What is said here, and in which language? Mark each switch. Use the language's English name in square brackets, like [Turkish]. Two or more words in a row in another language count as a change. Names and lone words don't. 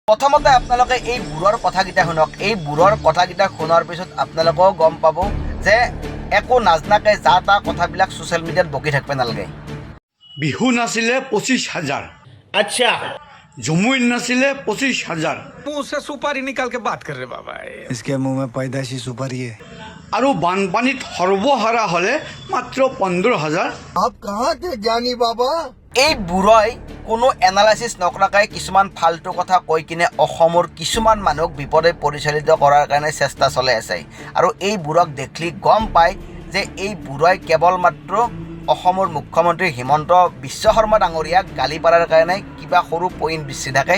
[Assamese] প্ৰথমতে আপোনালোকে এই বুঢ়ৰ কথাকেইটা শুনক। এই বুঢ়ৰ কথাকেইটা শুনাৰ পিছত আপোনালোকেও গম পাব যে একো নাজনাকে যা তা কথাবিলাক [English] social mediaত [Assamese] বকি থাকিব নালাগে। বিহু নাছিলে 25,000। [Hindi] अच्छा [Assamese] জমুই নাছিলে 25,000। [Hindi] मुंह से सुपारी निकाल के बात कर रहे बाबा। इसके मुंह में पैदाशी सुपारी है। [Assamese] আৰু বানপানীত সৰ্বহাৰা হ'লে মাত্ৰ 15,000। [Hindi] आप कहाँ थे ज्ञानी बाबा? [Assamese] এই বুঢ়াই কোনো এনালাইচিছ নকৰাকৈ কিছুমান ফাল্টু কথা কৈ কিনে অসমৰ কিছুমান মানুহক বিপদে পৰিচালিত কৰাৰ কাৰণে চেষ্টা চলাই আছে। আৰু এই বুঢ়াক দেখিলে গম পায় যে এই বুঢ়াই কেৱল মাত্ৰ অসমৰ মুখ্যমন্ত্ৰী হিমন্ত বিশ্ব শৰ্মা ডাঙৰীয়াক গালি পাৰাৰ কাৰণে কিবা সৰু পইণ্ট বিচি থাকে।